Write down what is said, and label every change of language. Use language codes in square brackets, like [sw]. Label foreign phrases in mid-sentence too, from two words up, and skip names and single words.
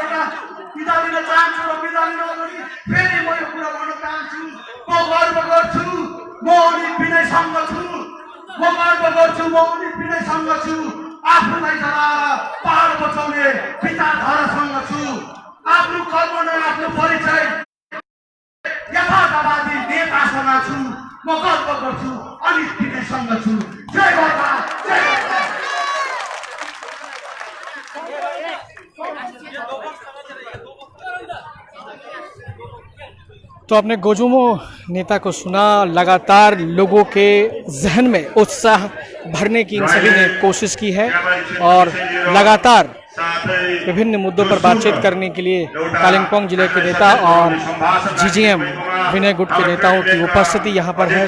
[ne] एउटा बिदा दिन चाहन्छु र बिदा दिन अगाडि फेरि म यो कुरा भन्न चाहन्छु म गर्व गर्छु म अनित विनयसँग छु म गर्व गर्छु म अनित विनयसँग छु आफूलाई जलाएर पहाड बचाउने विचारधारासँग छु आफ्नो कर्म र आफ्नो परिचय यथार्थवादी नेतासँग छु म गर्व गर्छु अनित विनयसँग छु जय गोर्खा जय गोर्खा। [hi] तो आपने गोजुमो नेता को सुना। लगातार लोगों के जहन में उत्साह भरने की इन सभी ने कोशिश की है और लगातार विभिन्न मुद्दों पर बातचीत करने के लिए कालिम्पोंग जिले के नेता और जीजीएम विनय गुट के नेताओं की उपस्थिति यहाँ पर है।